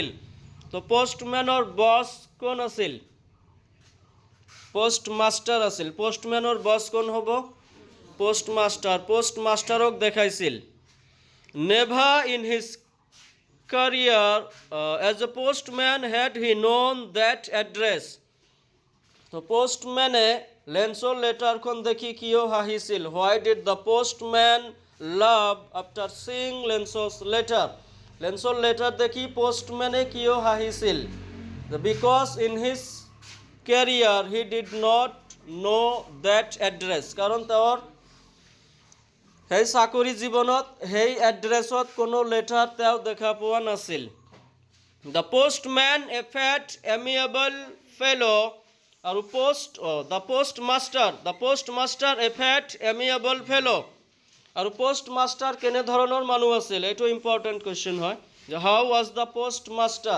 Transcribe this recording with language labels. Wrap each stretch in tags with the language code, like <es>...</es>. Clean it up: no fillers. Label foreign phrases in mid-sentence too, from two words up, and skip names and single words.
<as>তো পোষ্টম্যানৰ বছ কোন আছিল পোষ্ট মাষ্টাৰ আছিল। পোষ্টম্যানৰ বছ কোন হ'ব পোষ্ট মাষ্টাৰ।</as> <en>পোষ্ট মাষ্টাৰক দেখাইছিল। Never in his career as a postman had he known that address,</en> <as>তো পোস্টম্যানে লেন্সৰ লেটাৰখন দেখি কিয় হাঁহিছিল।</as> <en>why did the postman laugh after seeing লেন্সৰ letter,</en> <as>লেন্সৰ লেটাৰ দেখি পোস্টম্যানে কিয় হাঁহিছিল।</as> <en>because in his career he did not know that address,</en> <as>কাৰণ তেওঁৰ সেই চাকৰি জীৱনত সেই এড্ৰেছত কোনো লেটাৰ তেওঁ দেখা পোৱা নাছিল।</as> <en>The postman a fat amiable fellow, আৰু the post master a fat amiable fellow,</en> <as>আৰু পোষ্ট মাষ্টাৰ কেনেধৰণৰ মানুহ আছিল, এইটো</as> <en>important question</en> <as>হয় যে</as> <en>how was the post master.</en>